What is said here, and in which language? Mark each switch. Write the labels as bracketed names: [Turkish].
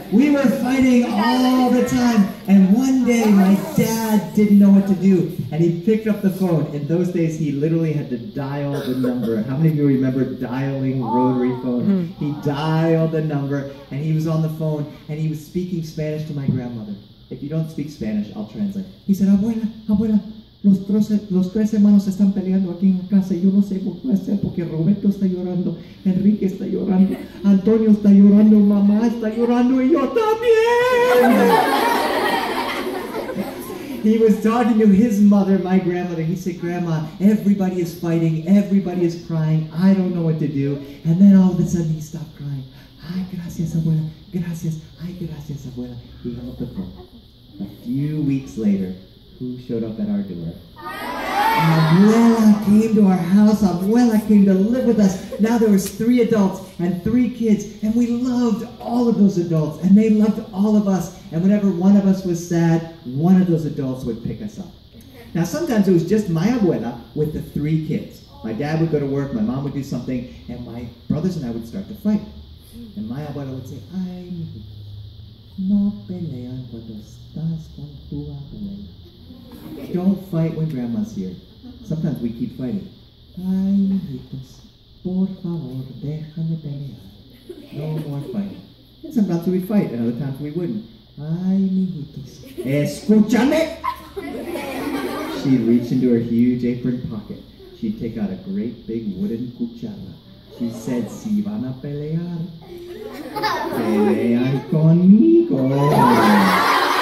[English] We were fighting all the time, and one day my dad didn't know what to do, and he picked up the phone. In those days, he literally had to dial the number. How many of you remember dialing rotary phones? He dialed the number, and he was on the phone, and he was speaking Spanish to my grandmother. If you don't speak Spanish, I'll translate. He said, [Spanish] Abuela, Abuela, los tres hermanos están peleando aquí en la casa y yo no sé por qué hacer porque Roberto está llorando, Enrique está llorando, Antonio está llorando, mamá está llorando y yo también. [English] He was talking to his mother, my grandmother. He said, Grandma, everybody is fighting, everybody is crying, I don't know what to do. And then all of a sudden he stopped crying. [Spanish] Ay, gracias, abuela, gracias, ay, gracias, abuela. [English] He hung up the phone. A few weeks later, who showed up at our door? Abuela came to our house. Abuela came to live with us. Now there was 3 adults and 3 kids, and we loved all of those adults, and they loved all of us. And whenever one of us was sad, one of those adults would pick us up. Now sometimes it was just my abuela with the 3 kids. My dad would go to work, my mom would do something, and my brothers and I would start to fight. And my abuela would say, [Spanish] ay, mijito, no pelean cuando estás con tu abuela. [English] Don't fight when grandma's here. Sometimes we keep fighting. [Spanish] Ay, mijitos, por favor, dejan de pelear. [English] No more fighting. And sometimes we would fight, and other times we wouldn't. [Spanish] Ay, mijitos, escúchame! [English] She'd reach into her huge apron pocket. She'd take out a great big wooden cuchara. She said, [Spanish] si van a pelear, pelean conmigo.